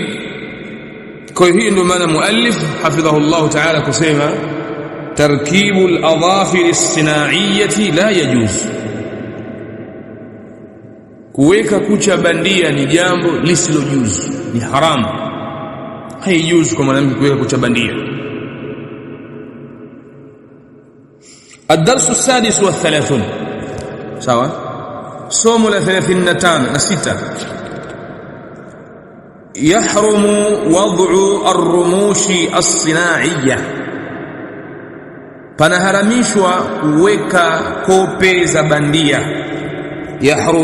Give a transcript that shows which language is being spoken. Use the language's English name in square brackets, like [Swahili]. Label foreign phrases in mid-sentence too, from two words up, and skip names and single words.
[Swahili] Kwa hiyo ndio maana muallif [Arabic] حفظه الله تعالى [Swahili] kusema [Arabic] تركيب الأظافر الصناعية لا يجوز, [Swahili] kuweka kucha bandia ni jambo lisilojuzu, ni haramu, haijuzu kwa mwanamke kuweka kucha bandia. [Arabic] الدرس السادس والثلاثون، [Swahili] sawa, somo la 36. [Arabic] يحرم وضع الرموش الصناعية, [Swahili] panaharamishwa kuweka kope za bandia.